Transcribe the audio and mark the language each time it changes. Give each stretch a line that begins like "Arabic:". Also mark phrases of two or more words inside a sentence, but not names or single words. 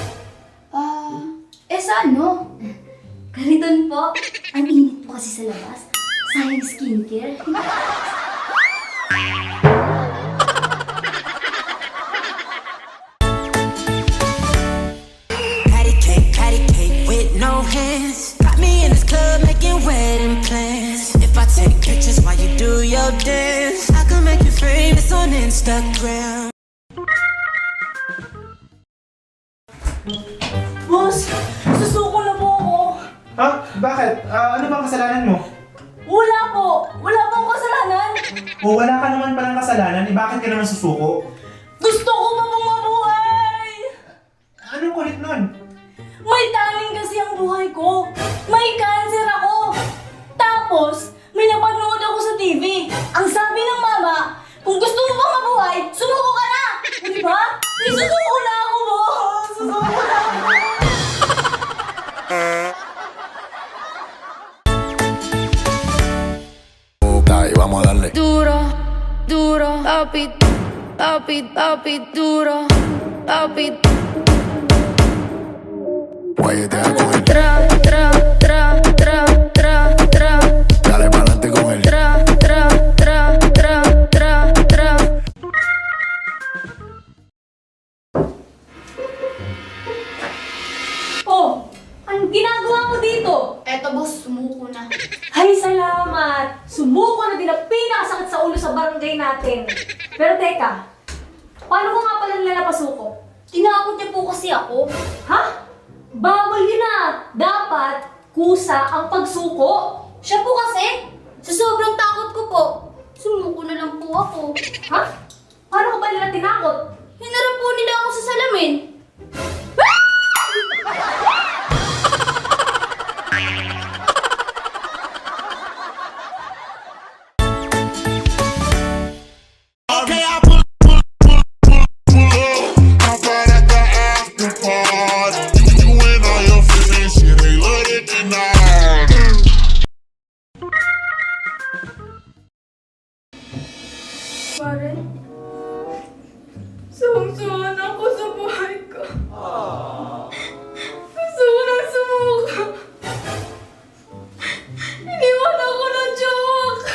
Filipino: Sa ano? Kariton po. Ang init po kasi sa labas. Sayang skincare.
English: Patty cake with no hands. Got me in this club making wedding plans. If I take pictures while you do your dance, I can make you famous on Instagram.
Filipino: Boss, susuko na po ako. Ha? Bakit? Ano bang kasalanan mo? Wala po. Wala po akong kasalanan. O wala ka naman palang kasalanan, bakit ka naman susuko? Gusto ko pa pong mabuhay. Anong kulit nun? May taning kasi ang buhay ko. May cancer ako. Tapos, may napanood ako sa TV. Ang sabi ng mama, kung gusto mo pang mabuhay, sumuko ka na. Di ba? Susuko na ako, boss. Susuko na ako.
Spanish: Y vamos a darle. Duro, duro, papi, papi, papi, duro, papi. Guayete con el. Tra, tra, tra, tra, tra, tra. Dale pa'lante con el. Tra, tra, tra, tra, tra, tra.
Filipino: Oh, anong ginagawa mo dito? Eto boss, sumuko na. Ay, salamat! Sumuko na din ang pinakasakit sa ulo sa barangay natin. Pero teka, paano ko nga pala nila napasuko? Tinakot niya po kasi ako. Ha? Bawal yun na! Dapat kusa ang pagsuko. Siya po kasi, sa sobrang takot ko po, sumuko na lang po ako. Ha? Paano ko ba nila tinakot? Hinarap po nila ako sa salamin.
English: Okay, I pull up at the after party. You and all your friends, yeah, they love it tonight.
Filipino: Pare, sawang-sawa na ako sa buhay ko. Gusto ko na sumuka. Iniwan ako ng jowa ko.